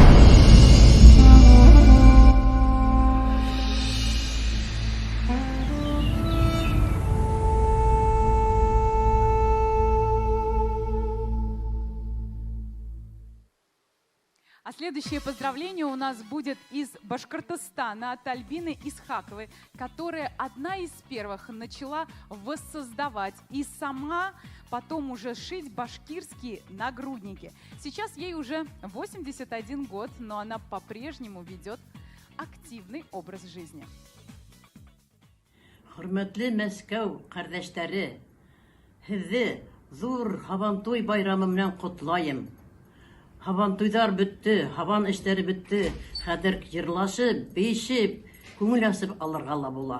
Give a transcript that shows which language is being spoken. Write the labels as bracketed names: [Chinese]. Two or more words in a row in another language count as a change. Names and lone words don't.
[Russian] А следующее поздравление у нас будет из Башкортостана от Альбины Исхаковой, которая одна из первых начала воссоздавать и сама потом уже шить башкирские нагрудники. Сейчас ей уже 81 год, но она по-прежнему ведет активный образ жизни. [Bashkir] Hürmetli Мәскәү кардәшләре, һезне зур Һабантуй байрамы белән котлайым. Һабантуйдар бетте, һабан эшләре бетте. Хәзер җырлашып, бишеп, күңел асып алырга ла була.